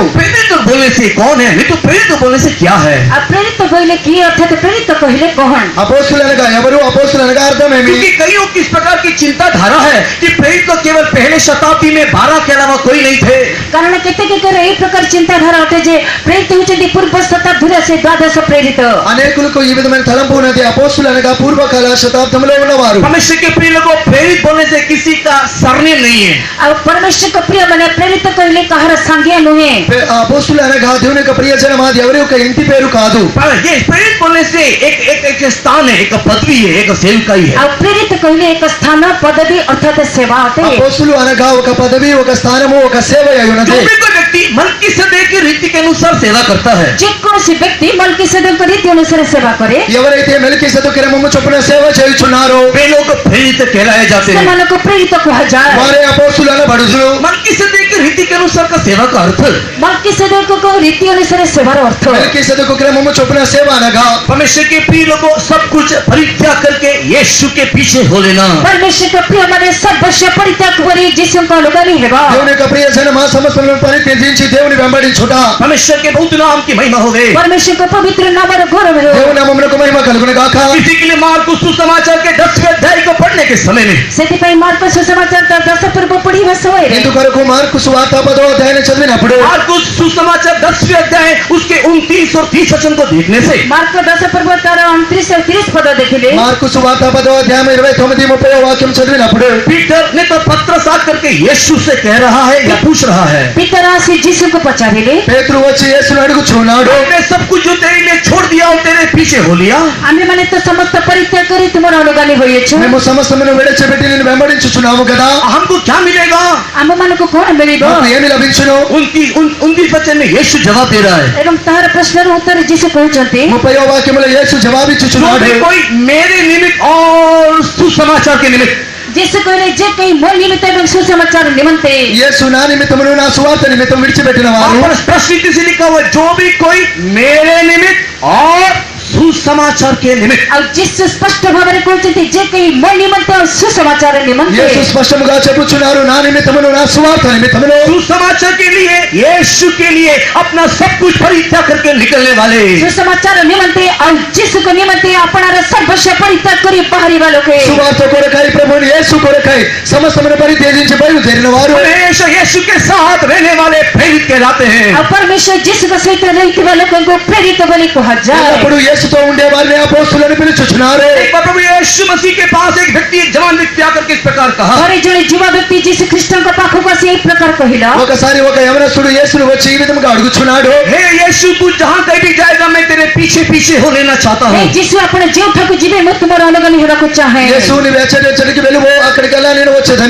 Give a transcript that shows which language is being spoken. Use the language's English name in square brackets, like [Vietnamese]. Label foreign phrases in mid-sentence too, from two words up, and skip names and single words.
[Hindi] प्रेरित बोलने से कौन है नहीं तो प्रेरित बोलने से क्या है? [Odia] ଆଉ ପ୍ରେରିତ କହିଲେ କିଏ ଅର୍ଥାତ ପ୍ରେରିତ କହିଲେ କଣ [Telugu] అపోస్తలు అనగా ఎవరు అపోస్తలు అనగా అర్థం ఏమి [Hindi] क्योंकि कईयों की इस प्रकार की चिंताधारा है कि प्रेरित तो केवल पहले शताब्दी में 12 के अलावा कोई नहीं थे। [Odia] କାରଣ କେତେକଙ୍କର ଏହି ପ୍ରକାର ଚିନ୍ତାଧାରା ଅଟେ ଯେ ପ୍ରେରିତ ହେଉଛନ୍ତି ପୂର୍ବ ଶତାବ୍ଦୀର ସେ ଦ୍ୱାଦଶ ପ୍ରେରିତ [Telugu] అనేకులకు ఈ విధమైన తలంపు ఉన్నది అపోస్తలు అనగా పూర్వకాల శతాబ్దంలో ఉన్నవారు [Hindi] मनुष्य के प्रिय लोगों प्रेरित बोलने से किसी का सरनेम नहीं है। [Odia] ଆଉ ପରମେଶ୍ୱରଙ୍କ ପ୍ରିୟ ମାନେ ପ୍ରେରିତ କହିଲେ କାହାର ସାଙ୍ଗିଆ ନୁହେଁ [Telugu] అపోస్తలు అనగా దేవుని యొక్క ప్రియజనం అది ఎవరి యొక్క ఇంటి పేరు కాదు [Hindi] पर ये प्रेरित बोलने से एक स्थान है, एक पदवी है, एक सेवकाई है। [Odia] ଆଉ ପ୍ରେରିତ କହିଲେ ଏକ ସ୍ଥାନ ପଦବୀ ଅର୍ଥାତ ସେବା ଅଟେ [Telugu] అపోస్తలు అనగా ఒక పదవి ఒక స్థానము ఒక సేవ అయి ఉన్నది [Hindi] जो भी कोई व्यक्ति मलकीसेदेक की रीति के अनुसार सेवा करता है, [Odia] ଯେକୌଣସି ବ୍ୟକ୍ତି ମଲ୍କିସେଦେକଙ୍କ ରୀତି ଅନୁସାରେ ସେବା కరే [Telugu] ఎవరైతే మెల్కీసెదెకు క్రమము చొప్పున సేవ చేయుచున్నారో [Hindi] वे लोग प्रेरित कहलाए जाते हैं। [Odia] ସେମାନଙ୍କୁ ପ୍ରେରିତ କୁହାଯାଏ। [Telugu] వారే అపోస్తులు అనబడుదురు। [Hindi] मलकीसेदेक की रीति के अनुसार का सेवा का अर्थ [Odia] ମଲ୍କିସେଦେକଙ୍କ ରୀତି ଅନୁସାରେ ସେବାର ଅର୍ଥ [Telugu] మెల్కీసెదెకు క్రమము చొప్పున సేవ అనగా [Hindi] परमेश्वर के प्रिय लोगों सब कुछ परित्याग करके यीशु के पीछे हो लेना। [Odia] परमेश्वरଙ୍କ ପ୍ରିୟମାନେ ସର୍ବସ୍ୱ ପରିତ୍ୟାଗ କରି ଯୀଶୁଙ୍କ ଅନୁଗାମୀ ହେବା। [Telugu] దేవుని యొక్క ప్రియ జనమా సమస్తమును పరిత్యజించి దేవుని వెంబడించుట। [Hindi] परमेश्वर के बहुत नाम की महिमा हो गई। [Odia] परमेश्वरଙ୍କ पवित्र नामର ଗୌରବ ହେଉ। [Telugu] దేవుని నామమునకు మహిమ కలుగును గాక। [Hindi] इसी के लिए मार्कुस सुसमाचार के 10वें अध्याय को पढ़ने के समय में [Odia] ସେଥିପାଇଁ ମାର୍କ ସୁସମାଚାର 10 ପୂର୍ବ ପଢିବା ସମୟରେ [Telugu] ఇందుకొరకు మార్కు సువార్త 10వ అధ్యాయాన్ని చదివినప్పుడు [Hindi] मार्कुस सुसमाचार 10वें अध्याय उसके 29 और 30 वचन को देखने से [Odia] ମାର୍କ 10 ପୂର୍ବ ତାର 29 ଆଉ 30 ପଦ ଦେଖିଲେ [Telugu] మార్కు సువార్త 10వ అధ్యాయం 29 30వ వాక్యం చదివినప్పుడు [Hindi] पीटर ने तो पत्रस आकर करके यीशु से कह रहा है या पूछ रहा है, [Odia] ପିତର ଆସି ଯୀଶୁଙ୍କୁ ପଚାରିଲେ [Telugu] పేతురు వచ్చి యేసును అడుగుచున్నాడు। [Hindi] हमने सब कुछ जो तेरे लिए छोड़ दिया और तेरे पीछे हो लिया, [Odia] ଆମେମାନେ ତ ସମସ୍ତ ପରିତ୍ୟାଗ କରି ତୁମର ଅନୁଗାମୀ ହୋଇଅଛୁ। [Telugu] మేము సమస్తమును విడిచిపెట్టి నిన్ను వెంబడించుచున్నాము కదా, [Hindi] हमको क्या मिलेगा? [Odia] ଆମମାନଙ୍କୁ କଣ ମିଳିବ? [Telugu] మాకు ఏమి లభించును? [Hindi] 29 वचन में यीशु जवाब दे रहा है, [Odia] ଏବଂ ତାହାର ପ୍ରଶ୍ନର ଉତ୍ତର ଯୀଶୁ କହୁଛନ୍ତି [Telugu] 30వ వాక్యములో యేసు [Hindi] जो [Telugu] జవాబిచ్చుచున్నాడు। [Hindi] भी कोई मेरे निमित्त और सुसमाचार के निमित्त [Odia] ଯୀଶୁ କହିଲେ ଯେ କେହି ମୋ ନିମିତ୍ତ ଏବଂ ସୁସମାଚାର ନିମନ୍ତେ [Telugu] యేసు నా నిమిత్తమును నా సువార్త నిమిత్తం విడిచిపెట్టిన వారు [Hindi] और स्पष्ट रीति से लिखा हुआ, जो भी कोई मेरे निमित्त और सुसमाचार के निमित्त। [Odia] ଆଉ ଯୀଶୁ ସ୍ପଷ୍ଟ ଭାବରେ କହୁଛନ୍ତି ଯେ କେହି ମୋ ନିମନ୍ତେ ଆଉ ସୁସମାଚାର ନିମନ୍ତେ [Telugu] యేసు స్పష్టముగా చెప్పుచున్నారు, నా నిమిత్తమును నా సువార్త నిమిత్తమును [Hindi] सुसमाचार के लिए यीशु के लिए अपना सब कुछ परित्याग करके निकलने वाले, [Odia] ସୁସମାଚାର ନିମନ୍ତେ ଆଉ ଯୀଶୁଙ୍କ ନିମନ୍ତେ ଆପଣାର ସର୍ବସ୍ୱ ପରିତ୍ୟାଗ କରି ବାହାରିବା ଲୋକେ [Telugu] సువార్త కొరకై ప్రభువుని యేసు కొరకై సమస్తమును పరిత్యజించి బయలుదేరిన వారు [Hindi] हमेशा यीशु के साथ रहने वाले प्रेरित कहलाते हैं। [Odia] ଆଉ ପରମେଶ୍ୱର ଯୀଶୁଙ୍କ ସହିତ ରହିଥିବା ଲୋକଙ୍କୁ ପ୍ରେରିତ ବୋଲି କୁହାଯାଏ। [Telugu] ఎల్లప్పుడూ యేసుతో ఉండే వారిని అపోస్తులని పిలుచుచున్నారు। [Hindi] एक बार प्रभु यीशु मसीह के पास एक व्यक्ति, एक जवान व्यक्ति आकर के इस प्रकार कहा, [Odia] ଥରେ ଜଣେ ଯୁବା ବ୍ୟକ୍ତି ଯୀଶୁ ଖ୍ରୀଷ୍ଟଙ୍କ ପାଖକୁ ଆସି ଏହି ପ୍ରକାର କହିଲା, [Telugu] ఒకసారి ఒక యవనస్తుడు యేసును వచ్చి ఈ విధముగా అడుగుచున్నాడు, [Hindi] हे यीशु तू जहाँ कहीं भी जाएगा मैं तेरे पीछे पीछे हो लेना चाहता [Odia] ହେ [Hindi] हूँ। [Odia] ଯୀଶୁ ଆପଣ ଯେଉଁଠାକୁ ଯିବେ ମୁଁ ତୁମର ଅନୁଗାମୀ ହେବାକୁ ଚାହେଁ। [Telugu] యేసు నీవు ఎచ్చడికి వెలువు, అక్కడికి వెళ్ళా నేను వచ్చేదను।